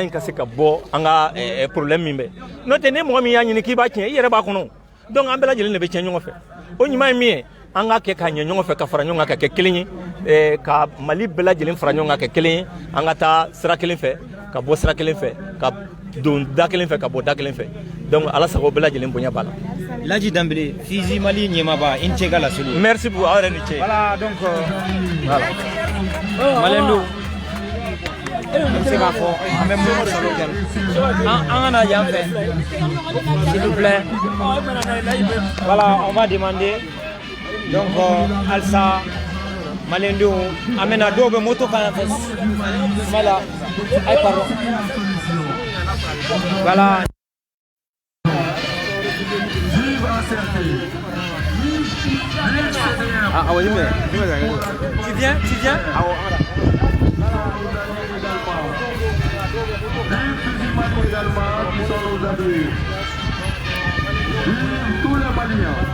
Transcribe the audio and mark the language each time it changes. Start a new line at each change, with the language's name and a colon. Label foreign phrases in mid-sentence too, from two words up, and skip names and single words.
Bambara: in ka se ka bɔ an ka problème min bɛ n'o tɛ ni mɔgɔ min y'a ɲini k'i b'a tiɲɛ i yɛrɛ b'a kɔnɔ donc an bɛɛ lajɛlen de bɛ tiɲɛ ɲɔgɔn fɛ o ɲuman ye min ye an k'a kɛ k'a ɲɛ ɲɔgɔn fɛ ka fara ɲɔgɔn kan ka kɛ kelen ye ka Mali bɛɛ lajɛlen fara ɲɔgɔn kan ka kɛ kelen ye an ka taa sira kelen fɛ ka bɔ sira kelen fɛ ka don da kelen fɛ ka bɔ da kelen fɛ donc Ala sago bɛɛ lajɛlen bonya b'a la. Laji Dambele Fizi Mali ɲɛmaaba i ni ce ka laseli.
French: merci beaucoup
Bambara: aw yɛrɛ ni ce.
French: voilà donc voilà
Bambara: Malendo n bɛ se k'a fɔ an bɛ mun salo kɛ an kana yan fɛ
French: s'il vous plaît voilà on va demander donc
Bambara: halisa Malendenw an bɛna dɔw bɛ moto kan yan fɛ voilà ay
French: pardon voilà. Ah oui, tu viens? Ah voilà. Tous les Maliens.